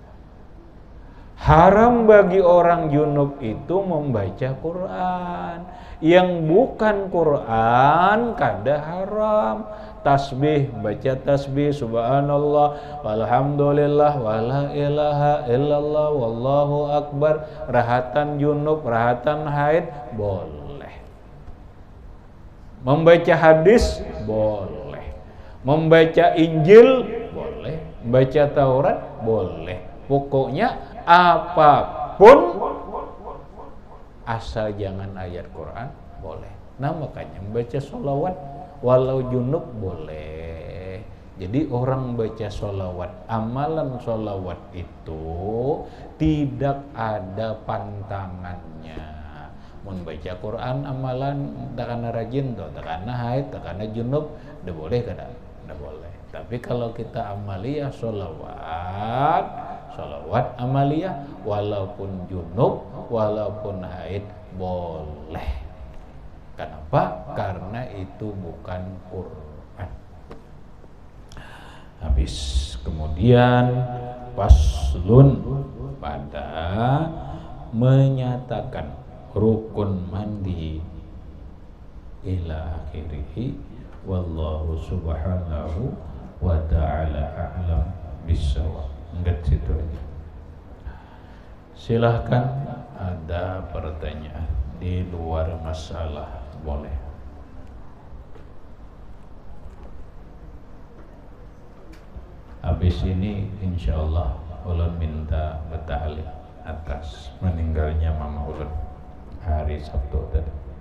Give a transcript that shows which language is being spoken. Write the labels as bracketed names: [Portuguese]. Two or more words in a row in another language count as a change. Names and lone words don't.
[Banjar] Haram bagi orang junub itu membaca Quran. Yang bukan Quran kada haram. Tasbih, baca tasbih, [Arabic] سبحان الله والحمد لله ولا إله إلا الله والله أكبر, rahatan junub, rahatan haid, boleh. [Banjar] Membaca hadis, boleh. Membaca Injil, boleh. Baca Taurat, boleh. Pokoknya apapun asal jangan ayat Quran, boleh. Nah makanya membaca sholawat walau junub boleh. Jadi orang baca sholawat, amalan sholawat itu tidak ada pantangannya. Membaca Quran amalan takana rajin tuh, takana haid, takana junub, dah boleh kada? Dah boleh. Tapi kalau kita amaliyah sholawat amaliyah walaupun junub, walaupun haid boleh. Kenapa? Karena itu bukan Quran. Habis kemudian paslun pada menyatakan rukun mandi [Arabic] إلى آخره والله سبحانه وتعالى أعلم بالصواب. [Banjar] Enggak situ aja. Silahkan ada pertanyaan di luar masalah, boleh. Habis ini insyaallah ulun minta bertahlil atas meninggalnya Mama ulun hari Sabtu tadi.